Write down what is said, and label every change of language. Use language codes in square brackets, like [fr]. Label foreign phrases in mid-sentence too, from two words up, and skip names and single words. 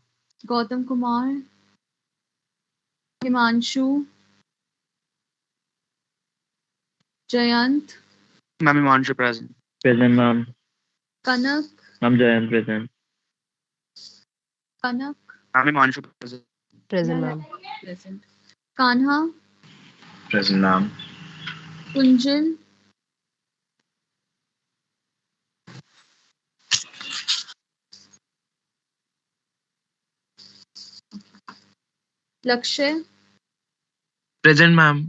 [en] Gautam Kumar, Himanshu, Jayant, Ma'am, Imanshu present. Present, ma'am. Kanak, Ma'am, Jayant present. Kanak, Ma'am, Imanshu present. Present, yeah, ma'am. yeah, present. Kanha, Present, ma'am. Kunjal, Lakshay, Present, ma'am.